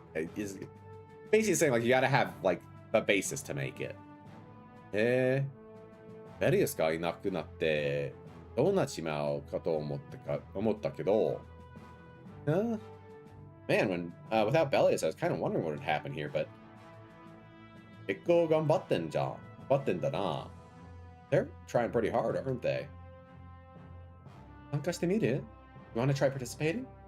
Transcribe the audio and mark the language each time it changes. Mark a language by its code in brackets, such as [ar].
[en] It's basically saying like you gotta have like the basis to make it. [ja] ベリウスがいなくなってどうなっちまうかと思ったけど。 [en] Man, when without Belius, I was kind of wondering what would happen here, but [ja] 結構頑張ってんだな。 [en] They're trying pretty hard, aren't they? [ja] 参加してみる? [en] You want to try participating?